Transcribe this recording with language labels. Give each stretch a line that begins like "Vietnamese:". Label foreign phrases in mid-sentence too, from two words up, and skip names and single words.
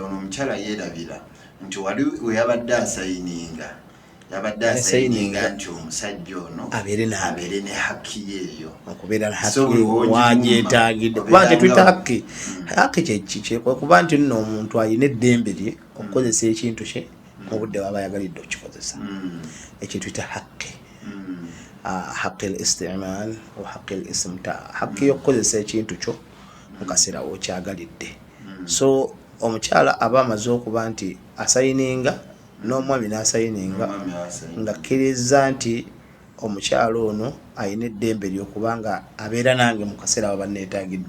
Ganda: Ono omukyala yeerabira nti wali we yabadde asayininga nti omusajja ono abeere ne hakki yeeyo okubeera hakki wagyetaagidde kuba nti tuyita hakki kyeki kuba nti nno omuntu alina eddembe lye okukozesa ekintu kye mu budde waba ayagalidde okukikozesa. Ekyo tuyita hakki.
Arabic: حق الاستعمال وحق الاستمتاع.
Ganda: Hakki y'okukozesa ekintu kyo mu kaseera w'okyagalidde. So omukyala aba amaze okuba nti asayininga n'omwami n'asayininga ng'akkiriza nti omukyala ono alina eddembe ly'okubanga abeera nange mu kaseera waba neetaagidde.